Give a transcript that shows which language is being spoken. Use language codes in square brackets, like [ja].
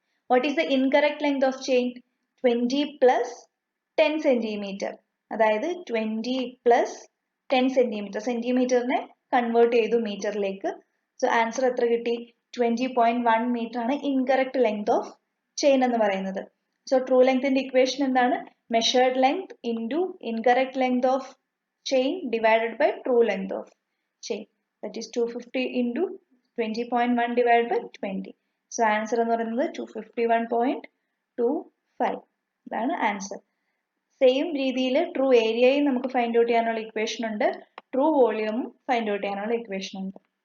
[en] What is the incorrect length of chain? 20 + 10 centimetre. [ml] അതായത് 20 + 10 centimetre. സെന്റിമീറ്ററിനെ convert ചെയ്തു മീറ്ററിലേക്ക്. So answer എത്ര കിട്ടി? 20.1 മീറ്റർ ആണ് ഇൻകറക്റ്റ് ലെങ്ത് ഓഫ് ചെയിൻ എന്ന് പറയുന്നത്. സോ ട്രൂ ലെങ്ത്തിന്റെ ഇക്വേഷൻ എന്താണ്? [en] Measured length into incorrect length of chain divided by true length of chain, that is 250 into 20.1 divided by 20. [ml] So answer എന്ന് പറയുന്നത് 251.25. ഇതാണ് ആൻസർ. സെയിം രീതിയിൽ ട്രൂ ഏരിയയും നമുക്ക് ഫൈൻഡ് ഔട്ട് ചെയ്യാനുള്ള ഇക്വേഷൻ ഉണ്ട്, ട്രൂ വോളിയവും ഫൈൻഡ് ഔട്ട് ചെയ്യാനുള്ള ഇക്വേഷൻ ഉണ്ട്.